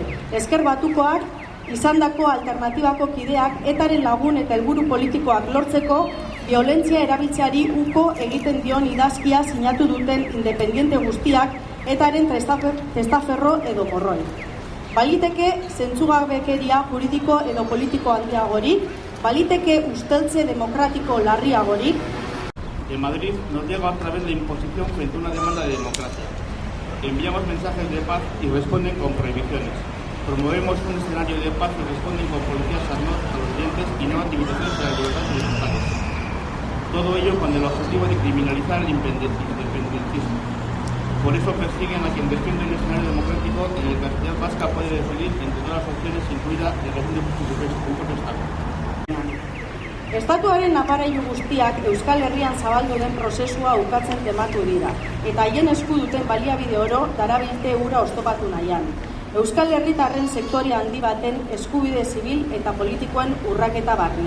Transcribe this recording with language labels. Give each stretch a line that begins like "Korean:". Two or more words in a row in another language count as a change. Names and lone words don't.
Basque: Ezker Batukoak izandako alternatibako kideak etaren lagun eta helburu politikoak lortzeko violentzia erabiltzeari uko egiten dion idazkia sinatu duten independiente guztiak etaren testaferro edo morroi. Baliteke zentzugabekeria juridiko edo politiko handiagorik, baliteke usteltze demokratiko larriagorik.
Spanish: En Madrid nos llega otra vez la imposición frente a una demanda de democracia. Enviamos mensajes de paz y responden con prohibiciones. Promovemos un escenario de paz y responden con policías armados a los dientes y nuevas limitaciones de la libertad individual. Todo ello con el objetivo de criminalizar el independentismo. Por eso persiguen a quien defiende un escenario democrático en el que la sociedad vasca puede decidir entre todas las opciones, incluida el régimen de Estado.
Basque: Estatuaren aparailu guztiak Euskal Herrian zabaldu den prozesua ukatzen tematu dira, eta haien esku duten baliabide oro darabilte hura oztopatu nahian. Euskal Herritarren sektore handi baten eskubide zibil eta politikoen urraketa barne.